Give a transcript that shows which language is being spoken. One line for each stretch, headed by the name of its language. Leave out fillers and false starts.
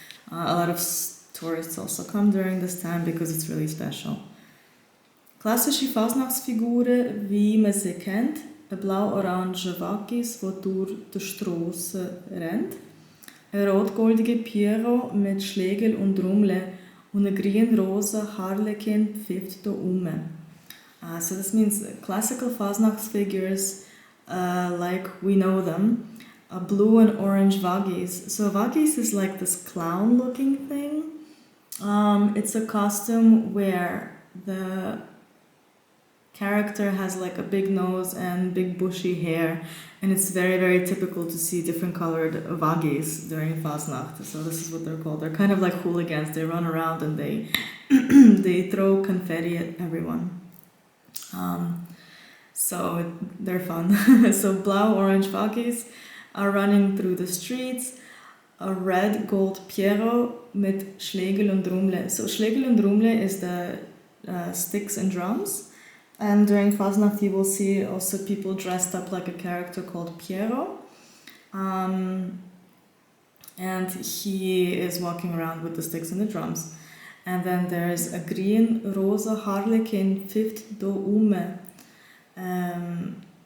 English: A lot of tourists also come during this time because it's really special.
German: Klassische Fasnachtsfiguren, wie man sie kennt, ein blau-orange Waggis, der durch die Strasse rennt, ein rot-goldiger Piero mit Schlägel und Trommel und ein grün-rosa Harlekin pfifft da um.
English: So this means classical Fasnachtsfigures like we know them, blue and orange Waggis. So Waggis is like this clown-looking thing. It's a costume where the character has like a big nose and big bushy hair, and it's very, very typical to see different colored Waggis during Fasnacht. So this is what they're called. They're kind of like hooligans. They run around and they they throw confetti at everyone. So they're fun. So
German: blau-orange
English: Waggis are running through the streets. A red gold Piero
German: mit Schlägel und Trommel.
English: So
German: Schlägel und Trommel
English: is the sticks and drums. And during Fasnacht you will see also people dressed up like a character called Piero. And he is walking around with the sticks and the drums. And then there's a green rosa Harlekin
German: pfifft da um.